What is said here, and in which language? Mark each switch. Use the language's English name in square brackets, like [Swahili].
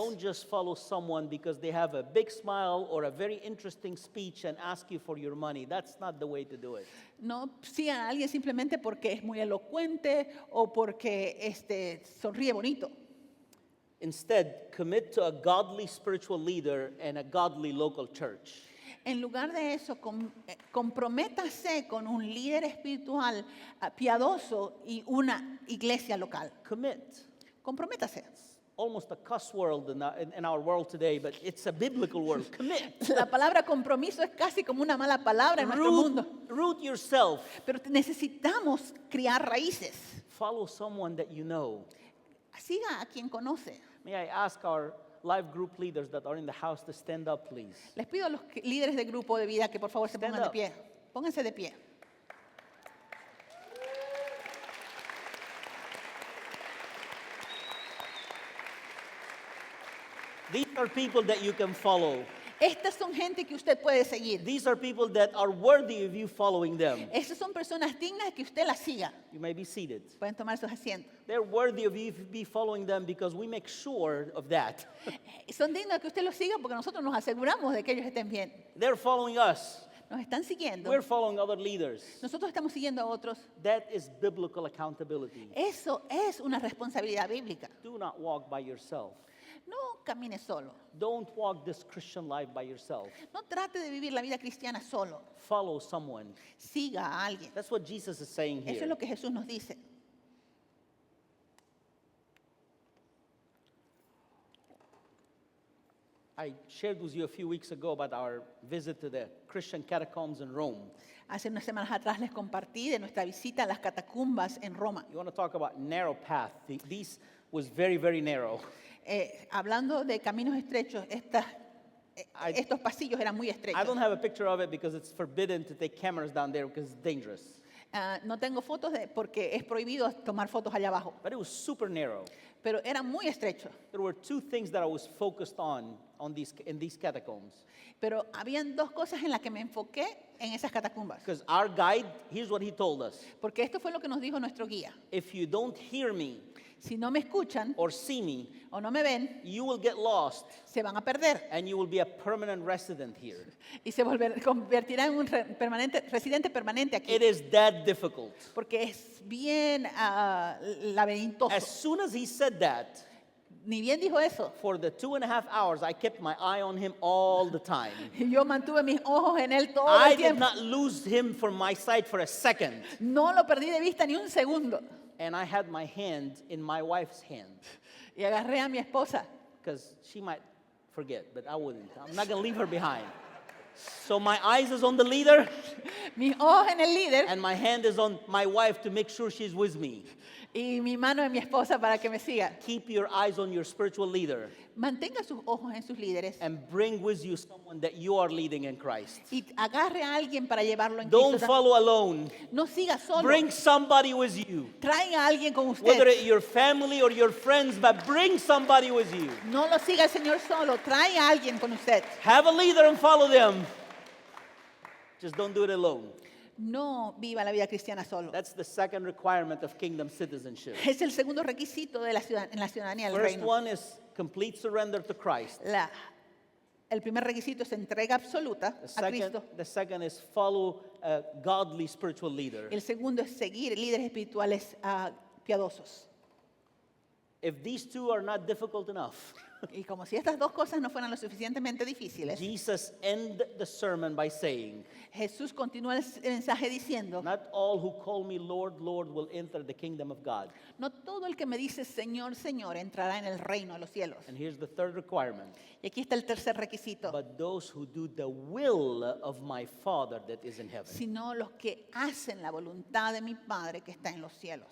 [English] Don't just follow someone because they have a big smile or a very interesting speech and ask you for your money. That's not the way to do it. [Spanish] No sigan a alguien simplemente porque es muy elocuente o porque sonríe bonito. [English] Instead, commit to a godly spiritual leader and a godly local church. [Spanish] En lugar de eso, comprométase con un líder espiritual piadoso y una iglesia local. [English] Commit. [Spanish] Comprométase. [English] Almost a cuss world in our world today, but it's a biblical world. Commit. [Spanish] La palabra compromiso es casi como una mala palabra en nuestro mundo. [English] Root yourself. [Spanish] Pero necesitamos criar raíces. [English] Follow someone that you know. [Spanish] Siga a quien conoce. [English] May I ask our life group leaders that are in the house to stand up, please? [Spanish] Les pido a los líderes de grupo de vida que por favor se [English] Stand [Spanish] pongan de [English] up. [Spanish] pie. Pónganse de pie. [English] These are people that you can follow. [Spanish] Estas son gente que usted puede seguir. [English] These are people that are worthy of you following them. [Spanish] Estas son personas dignas que usted las siga. [English] You may be seated. [Spanish] Pueden tomar sus asientos. [English] They're worthy of you be following them because we make sure of that. [Spanish] Son dignos que usted los siga porque nosotros nos aseguramos de que ellos estén bien. [English] They're following us. [Spanish] Nos están siguiendo. [English] We're following other leaders. [Spanish] Nosotros estamos siguiendo a otros. [English] That is biblical accountability. [Spanish] Eso es una responsabilidad bíblica. [English] Do not walk by yourself. [Spanish] No camine solo. [English] Don't walk this Christian life by yourself. [Spanish] No trate de vivir la vida cristiana solo. [English] Follow someone. [Spanish] Siga a alguien. [English] That's what Jesus is saying [Spanish] Eso es [English] here. [Spanish] lo que Jesús nos dice. [English] I shared with you a few weeks ago about our visit to the Christian catacombs in Rome. [Spanish] Hace unas semanas atrás les compartí de nuestra visita a las catacumbas en Roma. [English] You want to talk about narrow path? These was very, very narrow. [Spanish] Hablando de caminos estrechos, estos pasillos eran muy [English] I [Spanish] estrechos. [English] don't have a picture of it because it's forbidden to take cameras down there because it's dangerous. [Spanish] No tengo fotos porque es prohibido tomar fotos allá abajo, [English] But it was super narrow. [Spanish] pero eran muy estrechos. [English] There were two things that I was focused on in these catacombs. [Spanish] Pero habían dos cosas en las que me enfoqué en esas catacumbas. [English] Because our guide, here's what he told us. [Spanish] Porque esto fue lo que nos dijo nuestro guía. [English] If you don't hear me [Spanish] Si no me escuchan [English] or see me, [Spanish] o no me ven, [English] you will get lost [Spanish] se van a perder [English] and you will be a permanent resident here. [Spanish] y se convertirá en un residente permanente aquí. [English] It is that difficult. [Spanish] Porque es bien laberíntoso. [English] As soon as he said that, [Spanish] Ni bien dijo eso. [English] for the 2.5 hours, I kept my eye on him all the time. [Spanish] Yo mantuve mis ojos en él todo [English] I [Spanish] el [English] did [Spanish] tiempo. [English] not lose him from my sight for a second. [Spanish] No lo perdí de vista ni un segundo. [English] And I had my hand in my wife's hand [Spanish] Y agarré a mi esposa. [English] because she might forget, but I wouldn't. I'm not going to leave her behind. So my eyes is on the leader [Spanish] Mis ojos en el líder [English] and my hand is on my wife to make sure she's with me. [Spanish] y mi mano en mi esposa para que me siga. [English] Keep your eyes on your spiritual leader [Spanish] Mantenga sus ojos en sus líderes [English] and bring with you someone that you are leading in Christ. [Spanish] y agarre a alguien para llevarlo en [English] Don't [Spanish] Cristo. [English] follow alone. [Spanish] No siga solo. [English] Bring somebody with you. [Spanish] Traiga a alguien con [English] Whether [Spanish] usted. [English] it's your family or your friends, but bring somebody with you. [Spanish] No lo siga el Señor solo. Trae a alguien con usted. [English] Have a leader and follow them. Just don't do it alone. [Spanish] No viva la vida cristiana solo. [English] That's the second requirement of kingdom citizenship. [Spanish] Es el segundo requisito de en la ciudadanía del [English] First [Spanish] reino. [English] one is complete surrender to Christ. [Spanish] El primer requisito es entrega absoluta a Cristo. [English] The second is follow a godly spiritual leader. [Spanish] El segundo es seguir líderes espirituales piadosos. [English] If these two are not difficult enough, [Spanish] Y como si estas dos cosas no fueran lo suficientemente difíciles, [English] Jesus ended the sermon by saying, [Spanish] Jesús continúa el mensaje diciendo, [English] not all who call me Lord, Lord will enter the kingdom of God. [Spanish] no todo el que me dice Señor, Señor entrará en el reino de los cielos. [English] And here's the third requirement. [Spanish] Y aquí está el tercer requisito, [English] But those who do the will of my Father that is in heaven. [Spanish] sino los que hacen la voluntad de mi Padre que está en los cielos.